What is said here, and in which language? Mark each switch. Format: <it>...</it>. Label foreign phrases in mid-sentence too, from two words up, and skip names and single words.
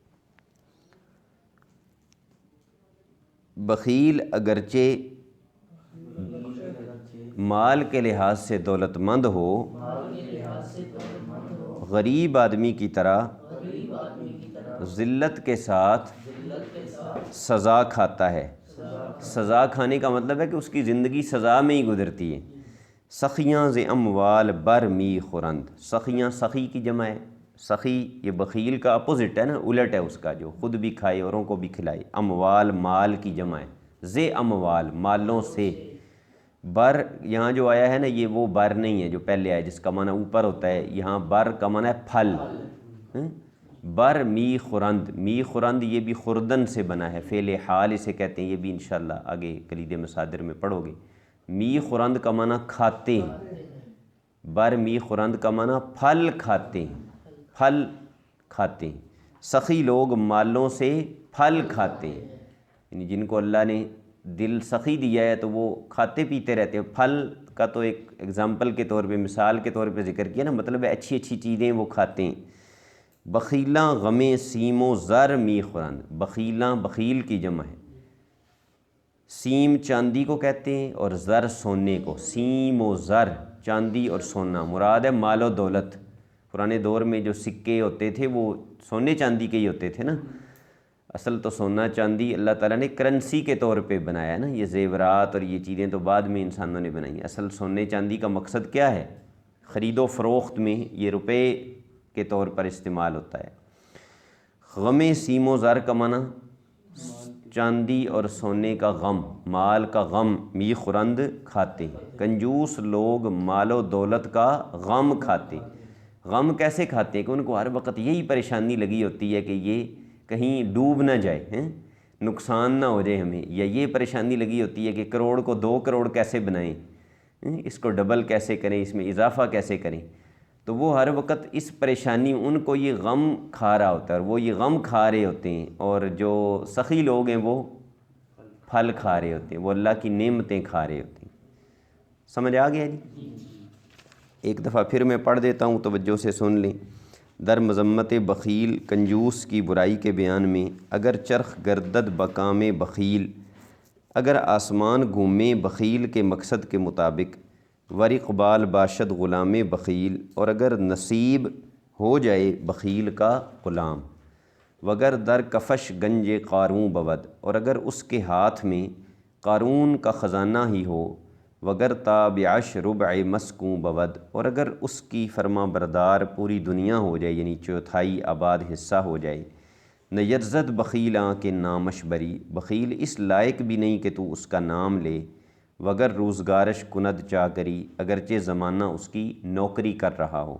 <ur>بخیل اگرچہ مال کے لحاظ سے دولت مند ہو غریب آدمی کی طرح ذلت کے ساتھ سزا کھاتا ہے۔ سزا کھانے کا مطلب ہے کہ اس کی زندگی سزا میں ہی گزرتی ہے۔</ur> <fa>سخیاں ز اموال بر می خورند،</fa> <ur>سخیاں سخی کی جمع ہے، سخی یہ بخیل کا اپوزٹ ہے نا، الٹ ہے اس کا، جو خود بھی کھائے اوروں کو بھی کھلائے۔ اموال مال کی جمع ہے،</ur> <fa>ز اموال</fa> <ur>مالوں سے، بر یہاں جو آیا ہے نا یہ وہ بر نہیں ہے جو پہلے آیا جس کا معنی اوپر ہوتا ہے، یہاں بر کا معنی ہے پھل۔</ur> <fa>بر می خورند، می خورند</fa> <ur>یہ بھی خوردن سے بنا ہے، فعل حال اسے کہتے ہیں، یہ بھی انشاءاللہ آگے کلید مصادر میں پڑھو گے۔</ur> <fa>می خورند</fa> <ur>کا معنی کھاتے ہیں،</ur> <fa>بر می خورند</fa> <ur>کا معنی پھل کھاتے ہیں، پھل کھاتے ہیں۔ سخی لوگ مالوں سے پھل کھاتے ہیں، یعنی جن کو اللہ نے دل سخی دیا ہے تو وہ کھاتے پیتے رہتے ہیں۔ پھل کا تو ایک ایگزامپل کے طور پہ، مثال کے طور پہ ذکر کیا نا، مطلب ہے اچھی اچھی چیزیں وہ کھاتے ہیں۔</ur> <fa>بخیلاں غم سیم و زر می خورند،</fa> <ur>بخیلاں بخیل کی جمع ہے، سیم چاندی کو کہتے ہیں اور زر سونے کو،</ur> <fa>سیم و زر</fa> <ur>چاندی اور سونا، مراد ہے مال و دولت۔ پرانے دور میں جو سکے ہوتے تھے وہ سونے چاندی کے ہی ہوتے تھے نا، اصل تو سونا چاندی اللہ تعالیٰ نے کرنسی کے طور پہ بنایا ہے نا، یہ زیورات اور یہ چیزیں تو بعد میں انسانوں نے بنائی ہیں۔ اصل سونے چاندی کا مقصد کیا ہے؟ خرید و فروخت میں یہ روپے کے طور پر استعمال ہوتا ہے۔</ur> <fa>غم سیم و زر</fa> <ur>کا معنی چاندی اور سونے کا غم، مال کا غم،</ur> <fa>می خورند</fa> <ur>کھاتے ہیں۔ کنجوس لوگ مال و دولت کا غم کھاتے ہیں۔ غم کیسے کھاتے ہیں کہ ان کو ہر وقت یہی پریشانی لگی ہوتی ہے کہ یہ کہیں ڈوب نہ جائے، نقصان نہ ہو جائے ہمیں، یا یہ پریشانی لگی ہوتی ہے کہ کروڑ کو 2 کروڑ کیسے بنائیں، اس کو ڈبل کیسے کریں، اس میں اضافہ کیسے کریں، تو وہ ہر وقت اس پریشانی، ان کو یہ غم کھا رہا ہوتا ہے اور وہ یہ غم کھا رہے ہوتے ہیں، اور جو سخی لوگ ہیں وہ پھل کھا رہے ہوتے ہیں، وہ اللہ کی نعمتیں کھا رہے ہوتے ہیں۔ سمجھ آ گیا جی؟ ایک دفعہ پھر میں پڑھ دیتا ہوں، توجہ سے سن لیں۔</ur> <fa>در مذمت بخیل</fa> <ur>کنجوس کی برائی کے بیان میں،</ur> <fa>اگر چرخ گردد بکام بخیل،</fa> <ur>اگر آسمان گھومے بخیل کے مقصد کے مطابق،</ur> <fa>ور اقبال باشد غلام بخیل،</fa> <ur>اور اگر نصیب ہو جائے بخیل کا غلام،</ur> <fa>وگر در کفش گنج قارون بود،</fa> <ur>اور اگر اس کے ہاتھ میں قارون کا خزانہ ہی ہو،</ur> <fa>وگر تابعش ربع مسکوں بود،</fa> <ur>اور اگر اس کی فرما بردار پوری دنیا ہو جائے، یعنی چوتھائی آباد حصہ ہو جائے،</ur> <fa>نیرزد بخیلاں کے نامش بری،</fa> <ur>بخیل اس لائق بھی نہیں کہ تو اس کا نام لے،</ur> <fa>وگر روزگارش کند چاکری،</fa> <ur>اگرچہ زمانہ اس کی نوکری کر رہا ہو،</ur>